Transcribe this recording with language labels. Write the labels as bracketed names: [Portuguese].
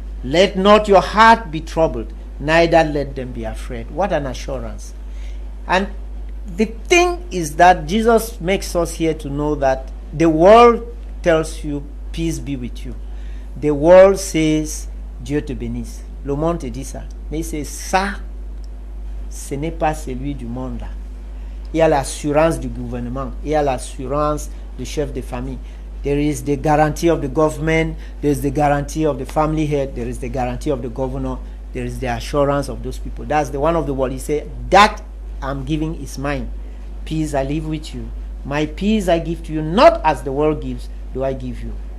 [English] Let not your heart be troubled, neither let them be afraid. What an assurance. And the thing is that Jesus makes us here to know that the world tells you, peace be with you. The world says, [French] Dieu te bénisse. Le monde te dit ça. Mais c'est ça, ce n'est pas celui du monde là. Il y a l'assurance du gouvernement. Il y a l'assurance du chef de famille. [English] There is the guarantee of the government. There is the guarantee of the family head. There is the guarantee of the governor. There is the assurance of those people. That's the one of the world. He said, that I'm giving is mine. Peace I leave with you. My peace I give to you, not as the world gives, do I give you.